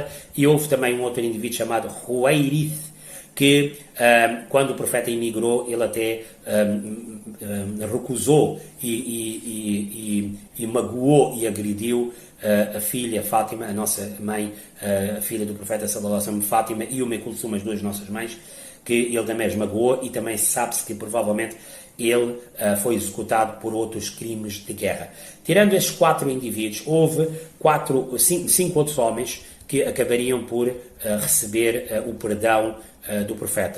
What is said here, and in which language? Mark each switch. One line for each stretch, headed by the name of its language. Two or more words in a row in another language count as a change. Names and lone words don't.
Portuguese: E houve também um outro indivíduo chamado Huwairith, que quando o profeta emigrou, ele até recusou e magoou e agrediu a filha Fátima, a nossa mãe, a filha do profeta
Arabic: صلى الله عليه وسلم,
Portuguese: Fátima, e Umm Kulthum, as duas nossas mães, que ele também as magoou, e também sabe-se que provavelmente ele foi executado por outros crimes de guerra. Tirando estes 4 indivíduos, houve 5 outros homens que acabariam por receber o perdão do profeta.